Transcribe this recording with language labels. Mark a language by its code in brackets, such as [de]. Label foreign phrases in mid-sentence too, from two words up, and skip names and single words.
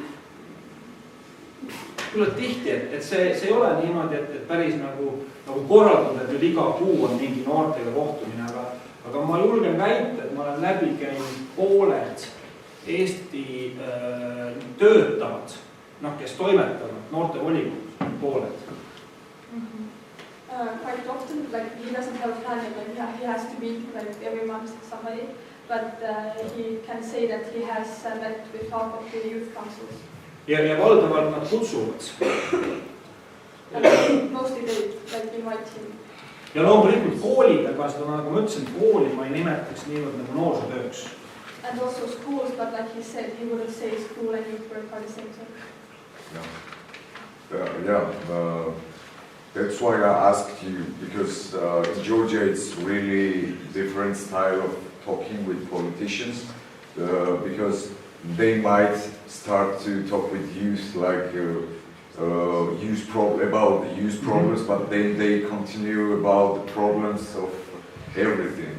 [et] küll on tihti, et see ei ole niimoodi, et päris nagu korraldada, et nüüd iga kuu on mingi noortega kohtumine, aga ma julgen väita, et ma olen läbi käinud pooled Eesti töötavad, kes toimetavad noortevolikogus, pooled. [en] like he doesn't have a plan, like he has to meet like every month somebody, but he can say that he has met with half of the youth councils. [et] ja valdavalt nad kutsuvad. [en] Mostly they like invite him. [et] Ja loomulikult koolid, aga seda nagu ma ütlesin, kooli ma ei nimetaks niivõrd nagu noorsootööks. [en] And also schools, but like he said, he wouldn't say school and youth work are the same thing. That's why I asked you, because in Georgia it's really different style of talking with politicians, because they might start to talk with youth like about the youth problems, but then they continue about the problems of everything.